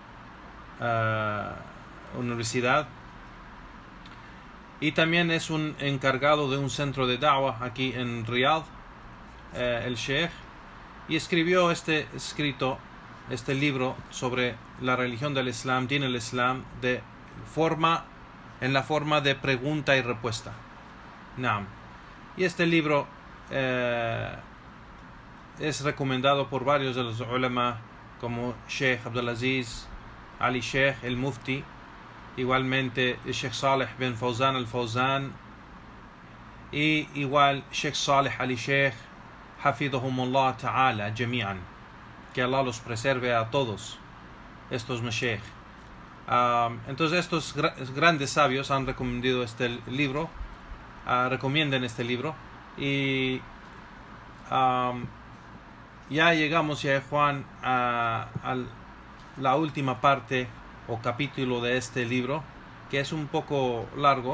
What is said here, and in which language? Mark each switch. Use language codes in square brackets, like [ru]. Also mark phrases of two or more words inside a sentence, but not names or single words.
[es] Universidad, y también es un encargado de un centro de da'wah aquí en Riyadh, el Sheikh, y escribió este libro sobre la religión del Islam, [ar] دين الإسلام, [es] en la forma de pregunta y respuesta. Naam. Y este libro es recomendado por varios de los ulama, como Sheikh Abdulaziz Ali Sheikh el Mufti, igualmente Sheikh Saleh bin Fawzan al-Fawzan, y igual Sheikh Saleh Ali Sheikh, [ar] حفظهم الله تعالى جميعا, [es] que Allah los preserve a todos estos mashaykh. Entonces estos grandes sabios han recomendado este libro, recomiendan este libro, y ya llegamos, ya Juan, a la última parte o capítulo de este libro, que es un poco largo.